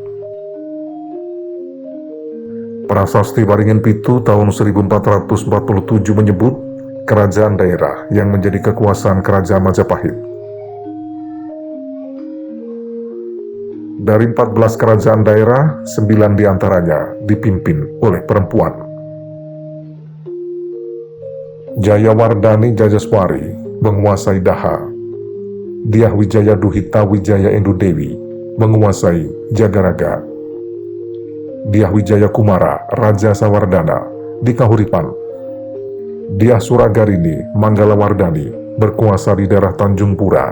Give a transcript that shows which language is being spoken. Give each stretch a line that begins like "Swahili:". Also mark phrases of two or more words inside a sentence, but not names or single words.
Indonesian: Prasasti Waringin Pitu tahun 1447 menyebut kerajaan daerah yang menjadi kekuasaan Kerajaan Majapahit. Dari 14 kerajaan daerah, 9 diantaranya dipimpin oleh perempuan. Jayawardhani Jayaswari menguasai Daha. Dyah Wijaya Duhita Wijaya Endu Dewi menguasai Jagaraga. Dyah Wijaya Kumara Raja Sawardhana di Kahuripan. Dyah Suragarini Manggalawardhani berkuasa di daerah Tanjung Pura.